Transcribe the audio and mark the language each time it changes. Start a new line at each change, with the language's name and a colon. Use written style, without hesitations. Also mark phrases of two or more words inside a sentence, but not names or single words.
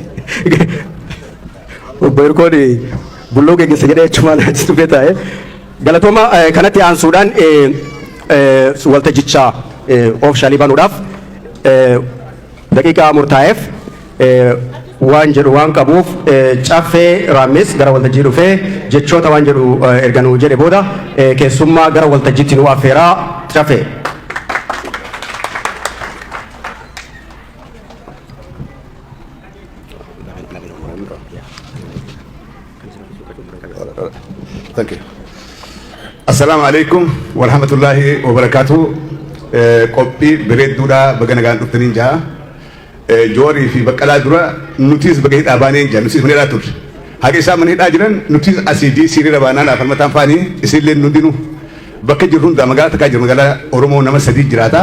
Oromo: obbo Hirkoon bulloo geggeessa jedhee achumaan achi dhufee taa'e galatooma kanatti aansuudhaan waltajjichaa oofshaalii banuudhaaf daqiiqaa murtaa'eef waan jedhu waan qabuuf caffee raammes gara waltajjii dhufee jechoota waan jedhu erga nuu jedhe booda keessummaa gara waltajjiitti nu affeeraa caffee.
English: Thank you.
Arabic: السلام عليكم ورحمة الله وبركاته.
Oromo: Qophii bareedduudha baga nagaan dhuftaniin jaa. Joorii fi Baqqalaa dura nutis baga hidhaa baanee jira nutis mana hidhaa turre. Haqa isaa mana hidhaa jiran nutis asiidii siriira baanaa laafan mataan faanii isinillee hundinuu bakka jirru hundaa magaalaa takkaa jiru magaalaa Oromoo nama sadii jiraata.